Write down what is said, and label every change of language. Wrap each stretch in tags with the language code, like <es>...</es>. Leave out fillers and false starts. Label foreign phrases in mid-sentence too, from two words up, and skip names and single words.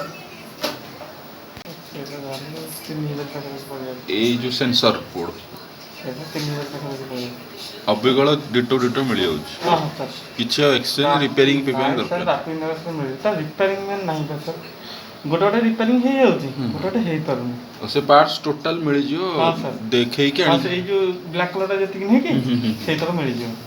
<hi>এই जो</hi> <en>sensor board</en> <or>ଏଇଟା 3000 ପାଖାପାଖି ପଡ଼ିବ। ଅବିକଳ ଡିଟୋ ଡିଟୋ ମିଳିଯାଉଛି। ହଁ ହଁ ସାର୍।</or> <en>କିଛି exchange repairing fipairing</en> <or>ନାଇଁ ସାର୍ ଦରକାର</or> <en>rapid negotiation</en> <or>ମିଳୁଛି। ତାର</or> <en>repairing man</en> <or>ନାହିଁ ତ ସାର୍। ଗୋଟେ ଗୋଟେ ରିପେୟାରିଂ ହେଇଯାଉଛି, ଗୋଟେ ଗୋଟେ ହେଇପାରୁନି। ସେ</or> <en>parts total</en> <or>ମିଳିଯିବ ହଁ ସାର୍। ଦେଖେଇକି ହଁ ଆଣିକି। ସେଇ ଯୋଉ</or> <en>black collarଟା</en> <or>ଯେତିକି ନୁହେଁ କି ସେଇତକ ମିଳିଯିବ।</or>